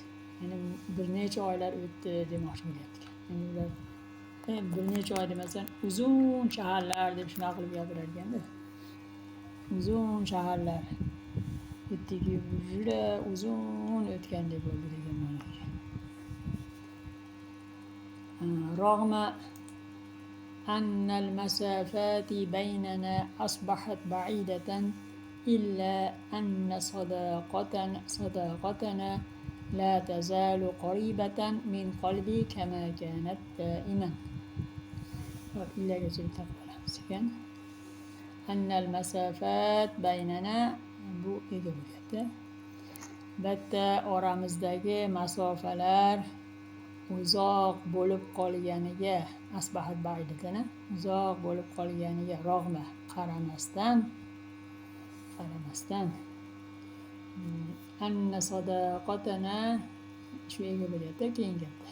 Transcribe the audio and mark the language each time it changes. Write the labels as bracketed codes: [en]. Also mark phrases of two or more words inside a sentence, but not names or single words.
[uz] Ya'ni bir necha oylar o'tdi demoqchi bo'lyapti. Ya'ni ular bir necha oy demasan, uzun shaharlar deb shunaqa qilib gapirar ekanda. Uzun shaharlar o'tdiki, juda uzun o'tgandek bo'ldi degan ma'noga. [ar] رغم أن المسافات بيننا أصبحت بعيدة إلا أن صداقتنا لا تزال قريبة من قلبي كما كانت دائما. إلا أن المسافات بيننا [uz] bu ega bo'lyapti. Bitta oramizdagi masofalar uzoq bo'lib qolganiga, [ar] أصبحت بعيدة, [uz] uzoq bo'lib qolganiga rog'ma, qaramasdan [ar] أن صداقتنا [uz] shu ega bo'lyapti keyin gapda.